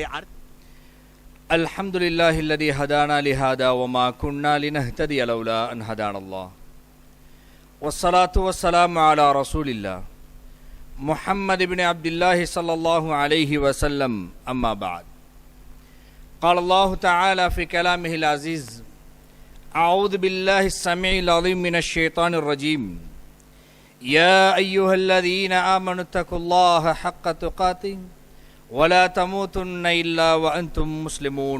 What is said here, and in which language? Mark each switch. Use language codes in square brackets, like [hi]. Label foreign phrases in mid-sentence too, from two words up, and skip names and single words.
[ar] الحمد لله الذي هدانا لهذا وما كنا لنهتدي لولا أن هدانا الله. والصلاة والسلام على رسول الله محمد بن عبد الله صلى الله عليه وسلم. أما بعد. قال الله تعالى في كلامه العزيز: أعوذ بالله السميع العليم من الشيطان الرجيم. يا أيها الذين آمنوا اتقوا الله حق تقاته ولا تموتن إلا وأنتم مسلمون.